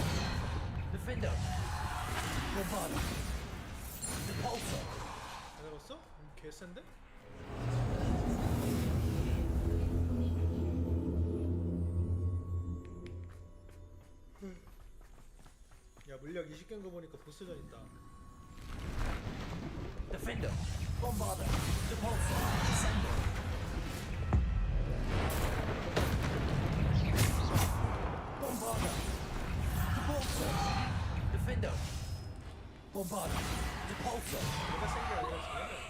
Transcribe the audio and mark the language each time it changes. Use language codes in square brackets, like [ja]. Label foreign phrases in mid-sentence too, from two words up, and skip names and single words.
[en] Defender. Bombarda. Repulsor. [ko] 안 해봤어? 개센데? 야 물약 20개인 거 보니까 보스전 있다. [en] Defender. Bombarda. Repulsor. Descendo. Bombarda. Repulsor. Defender. Bombarda. Repulsor. [ko] 내가 센 게 아니라 쟤네가